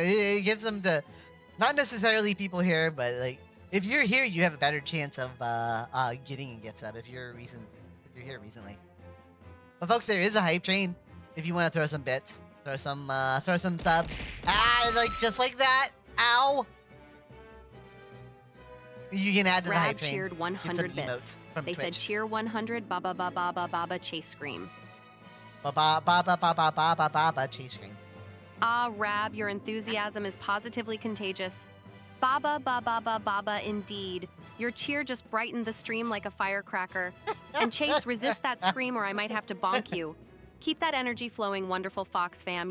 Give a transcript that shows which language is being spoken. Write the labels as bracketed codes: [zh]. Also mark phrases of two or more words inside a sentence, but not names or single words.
[en] It gives them to not necessarily people here, but like if you're here, you have a better chance of getting a gift sub if you're here recently. But folks, there is a hype train. If you want to throw some bits, throw some subs. Ah, like just like that. Ow. You can add to the Rab hype train. cheered Get 100 some emotes bits. from They said Twitch. cheer 100, ba ba ba ba ba ba ba chase scream. Ba ba ba ba ba ba ba ba ba ba chase screen. Ah, Rab, your enthusiasm is positively contagious. Baba baba baba baba indeed. Your cheer just brightened the stream like a firecracker. And Chase, resist that scream or I might have to bonk you. Keep that energy flowing, wonderful Fox fam.